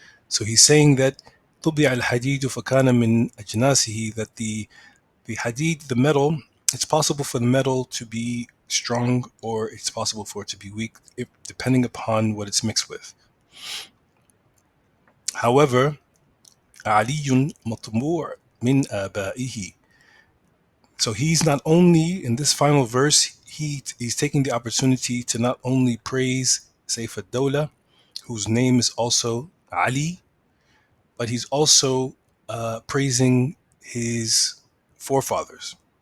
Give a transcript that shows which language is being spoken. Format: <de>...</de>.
<en>So he's saying that</en> <ar>طبع الحديد فكان من أجناسه,</ar> <en>that the hadid, the metal, it's possible for the metal to be strong, or it's possible for it to be weak, depending upon what it's mixed with.</en> <ar>However, علي مطموع من آبائه.</ar> <en>So he's not only, in this final verse, he's taking the opportunity to not only praise Saif ad-Dawla, whose name is also Ali, but he's also praising his forefathers.</en>